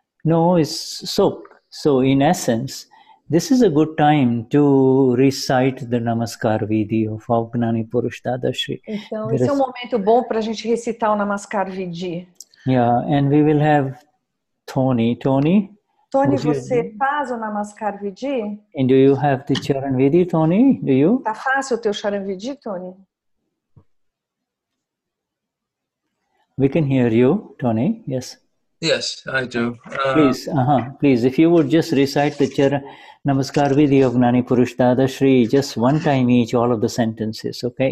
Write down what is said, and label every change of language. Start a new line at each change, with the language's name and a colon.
English: No, it's so in essence, this is a good time to recite the Namaskar Vidhi of Gnani Purush Dadashri.
Portuguese: Então, esse é um momento bom para a gente recitar o Namaskar Vidhi.
English: Yeah, and we will have Tony,
Portuguese: você faz o Namaskar Vidhi?
English: And do you have the Charan Vidhi, Tony? Do you?
Portuguese: Tá fácil o teu Charan Vidhi, Tony?
English: We can hear you, Tony. Yes. Yes, I do. Please, if you would just recite the Charan Namaskar Vidhi of Gnani Purush Dadashri, just one time each, all of the sentences, okay?